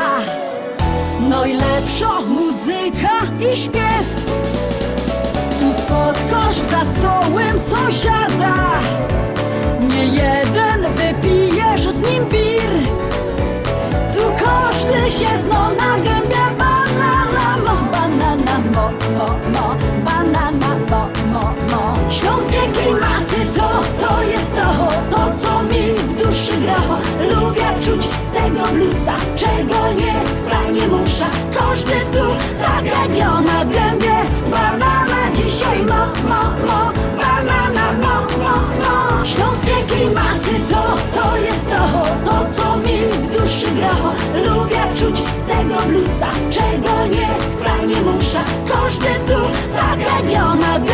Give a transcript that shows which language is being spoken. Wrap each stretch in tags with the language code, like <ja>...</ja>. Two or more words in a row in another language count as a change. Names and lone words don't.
<pl>Najlepsza muzyka i śpiew. Tu spotkasz za stołem sąsiada. Nie jeden wypijesz z nim bir. Tu każdy się zna na gębie.</pl> <szl>Banana mo, banana mo, mo, mo, banana mo, mo, mo.</szl> <pl>Śląskie klimaty to jest to co mi w duszy gra. Lubię czuć tego bluesa, czego nie chce, nie muszę. Każdy tu tak legio na gębie.</pl> <szl>Banana dzisiaj mo, mo, mo, banana mo, mo, mo.</szl> <pl>Śląskie klimaty to jest to co mi w duszy gra. Lubię czuć tego bluesa, czego nie chce, nie muszę. Każdy tu tak legio na</pl>